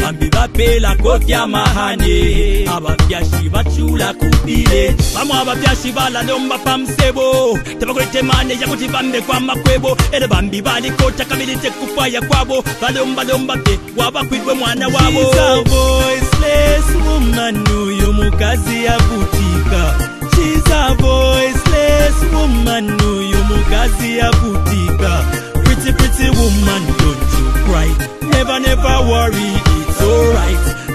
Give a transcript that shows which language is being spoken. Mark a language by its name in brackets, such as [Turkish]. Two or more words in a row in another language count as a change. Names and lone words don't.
[Bemba] Ambi bapela kofya mahane. Abafyashi bachula kubile. Bamwe abafyashi bala lomba pamsebo. Tabakwete mane yakuti bambe kwa makwebo. Ere bambi bali kota kamilite kufaya kwabo. Balomba lomba te wabakwidwe mwana wabo. [English] She's a voiceless woman, no you [Bemba] mukazi ya butika. [English] She's a voiceless woman, no you [Bemba] mukazi ya butika. [English] Pretty, pretty woman, don't you cry. Never, never worry, it's alright.